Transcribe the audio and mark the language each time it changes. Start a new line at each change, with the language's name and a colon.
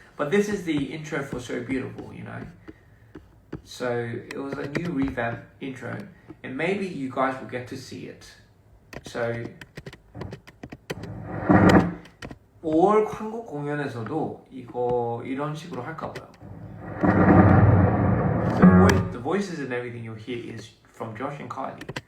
English: But this is the intro for So Beautiful, So it was a new revamp intro, and maybe you guys will get to see it.
Korean: So 5월 한국 공연에서도 이런 식으로 할까 봐요.
English: The voices and everything you'll hear is from Josh and Kylie.